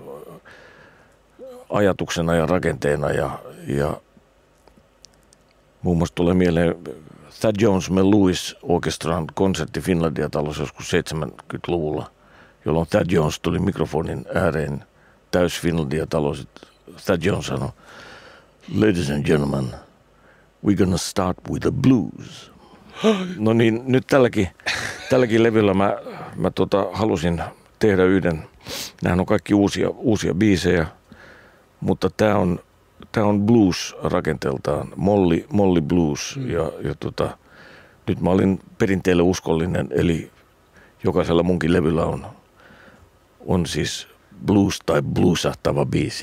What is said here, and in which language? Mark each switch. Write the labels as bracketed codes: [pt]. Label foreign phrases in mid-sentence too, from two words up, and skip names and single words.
[fi] ajatuksena ja rakenteena ja muun muassa tulee mieleen Thad Jones Mel Lewis Orchestran konsertti Finlandia-talossa joskus 70-luvulla, jolloin Thad Jones tuli mikrofonin ääreen täys Finlandia-talo. Thad Jones sanoi, [en] "Ladies and gentlemen, we're gonna start with the blues." [fi] No niin, nyt tälläkin levyllä mä halusin tehdä yhden. Nämä on kaikki uusia biisejä, mutta tää on blues rakenteeltaan, molly blues ja nyt mä olin perinteelle uskollinen, eli jokaisella munkin levyllä on siis blues tai bluesahtava biisi.